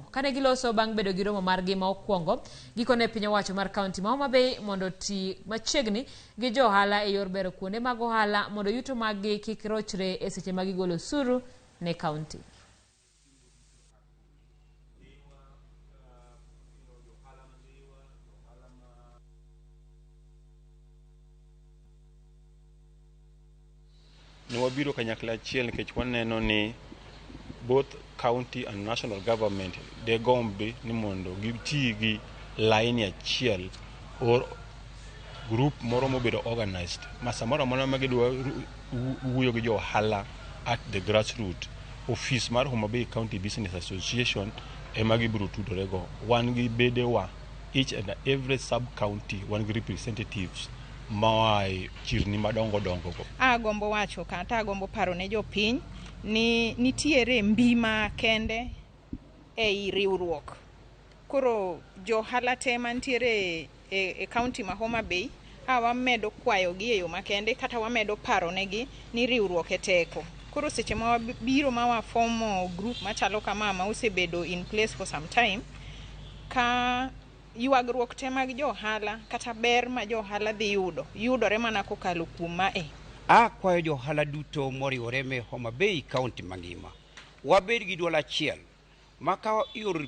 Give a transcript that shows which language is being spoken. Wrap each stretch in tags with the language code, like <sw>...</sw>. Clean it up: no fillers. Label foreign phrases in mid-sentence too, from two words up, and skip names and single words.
<luo>Kane giloso bang' bedo gi romo margi ma okwongo gikone piny owacho mar kaunti ma Homa Bay mondo ti machiegni gi jo ohala e yor bero kuonde mag ohala mondo yuto maggi kik rochre e seche ma gigolo osuru ne kaunti. Ne wabiro kanyakla achiel nikech waneno ni</luo> <en>both county and national government</en> <luo>de gombe ni mondo gitii gi line achiel</luo> <en>or group</en> <luo>moro mobedo organized ma samoro amora ma gidwa wuoyo gi jo ohala</luo> <en>at the grassroots.</en> <luo>Office mar Homa Bay County Business Association ema gibiro tudore go. Wan gi bedewa</luo> <en>each and every sub county</en> <luo>wan gi representatives mawai chirni madongo dongo go. Agombo wacho kata agombo paro ne jopiny ni nitiere mbima kende ei riwruok. Koro jo ohala te mantiere e county ma Homa Bay wamedo kwayo gi e yo makende kata wamedo paro negi ni riwruok e teko. Koro seche ma wabiro ma wafomo group machalo kama ma osebedo</luo> <en>in place for some time,</en> <luo>ka yuagruok te mag jo ohala kata ber ma jo ohala dhi yudore mana kokalo kuom mae. Akwayo jo ohala duto moriwore me Homa Bay County mangima wabed gi duol achiel ma ka</luo>